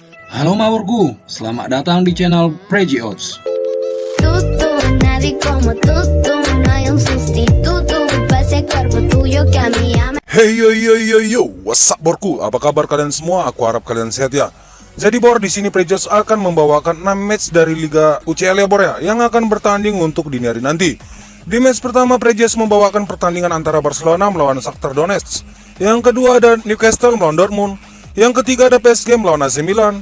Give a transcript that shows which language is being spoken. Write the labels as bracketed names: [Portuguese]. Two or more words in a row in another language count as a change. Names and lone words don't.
[Indonesian] Halo Mawurku, selamat datang di channel Preji Odds. [Spanish] Tú, nadie como tú, no hay un sustituto para ese cuerpo tuyo que a mí ama. [English] Hey yo, what's up borku? [Indonesian] Apa kabar kalian semua? Aku harap kalian sehat ya. Jadi bor, di sini Preji Odds akan membawakan 6 match dari Liga UCL ya bor ya, yang akan bertanding untuk dini hari nanti. Di match pertama Preji Odds membawakan pertandingan antara Barcelona melawan Shakhtar Donetsk. Yang kedua ada Newcastle melawan Dortmund. Yang ketiga ada PSG melawan AC Milan.